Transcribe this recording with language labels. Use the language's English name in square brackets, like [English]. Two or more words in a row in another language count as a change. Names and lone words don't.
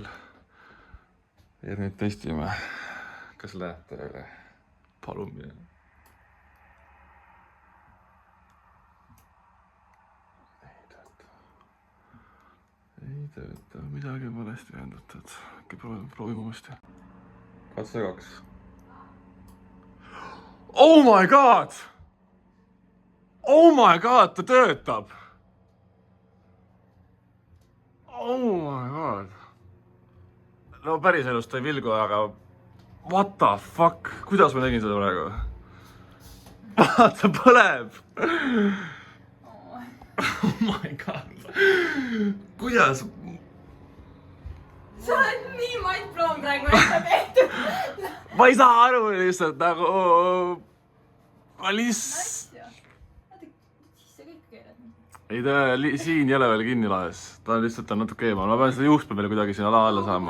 [Estonian] Ja nüüd testime, kas läheb tööle. Palun mine. Ei tööta, midagi valesti ühendatud. Äkki proovime uuesti. Katse 2. [English] Oh my god! Oh my god, [Estonian] ta töötab! [English] Oh my god! [Estonian] No päris elust ei vilgu, aga [English] what the fuck? [Estonian] Kuidas ma tegin seda praegu? Vaata, põleb! [English] Oh my god! [Estonian] Kuidas? Sa oled nii mindblown praegu enda tehtud. Ma ei saa aru lihtsalt nagu... Ma lihtsalt... Vaata, siis sa kõik keeled. ei ta siin ei ole veel kinni laes, ta on lihtsalt natuke eemal, ma pean seda juustu veel kuidagi sinna alla saama.